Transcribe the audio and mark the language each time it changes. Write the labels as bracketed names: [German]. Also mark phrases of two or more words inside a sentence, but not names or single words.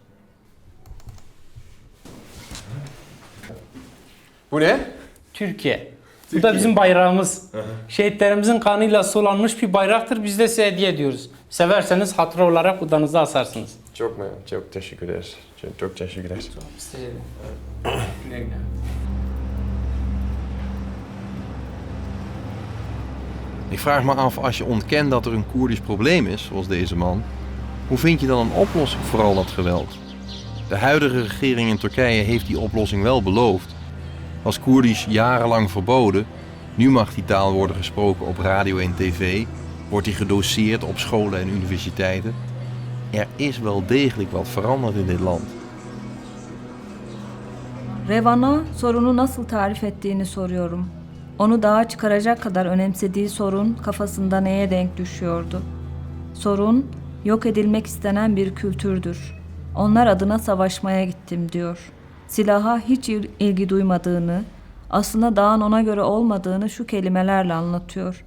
[Turkish] Bu ne? Türkiye. Bu da bizim bayrağımız. Şehitlerimizin kanıyla sulanmış bir bayraktır. Biz de size hediye ediyoruz. Severseniz hatıra olarak odanıza asarsınız. Çok teşekkür ederiz. Çok teşekkür ederiz. [Dutch] Ik vraag me af, als je ontkent dat er een Koerdisch probleem is, zoals deze man, hoe vind je dan een oplossing voor al dat geweld? De huidige regering in Turkije heeft die oplossing wel beloofd. Was Koerdisch jarenlang verboden, nu mag die taal worden gesproken op radio en tv, wordt die gedoseerd op scholen en universiteiten. Er is wel degelijk wat veranderd in dit land. [Turkish] Revan'a sorunu nasıl tarif ettiğini soruyorum. Onu dağa çıkaracak kadar önemsediği sorun kafasında neye denk düşüyordu? Sorun, yok edilmek istenen bir kültürdür. Onlar adına savaşmaya gittim diyor. Silaha hiç ilgi duymadığını, aslında dağın ona göre olmadığını şu kelimelerle anlatıyor.